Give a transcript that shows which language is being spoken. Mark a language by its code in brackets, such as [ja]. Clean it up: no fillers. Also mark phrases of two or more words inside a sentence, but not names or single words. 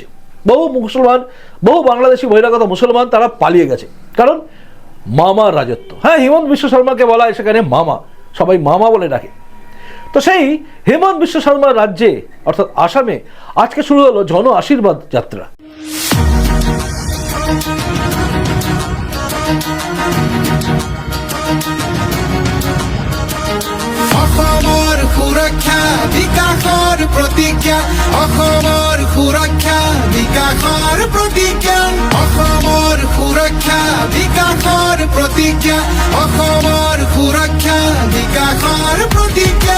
[bn] বহু বাংলাদেশি বহিরাগত মুসলমান তারা পালিয়ে গেছে, কারণ মামার রাজত্ব। হ্যাঁ, হিমন্ত বিশ্ব শর্মাকে বলা হয় সেখানে মামা, সবাই মামা বলে ডাকে। তো সেই হিমন্ত বিশ্ব শর্মার রাজ্যে অর্থাৎ আসামে আজকে শুরু হলো জন আশীর্বাদ যাত্রা। [as] অসমৰ সুৰক্ষা বিকাশৰ প্ৰতিজ্ঞা, অসমৰ সুৰক্ষা বিকাশৰ প্ৰতিজ্ঞা, অসমৰ সুৰক্ষা বিকাশৰ প্ৰতিজ্ঞা, অসমৰ সুৰক্ষা বিকাশৰ প্ৰতিজ্ঞা।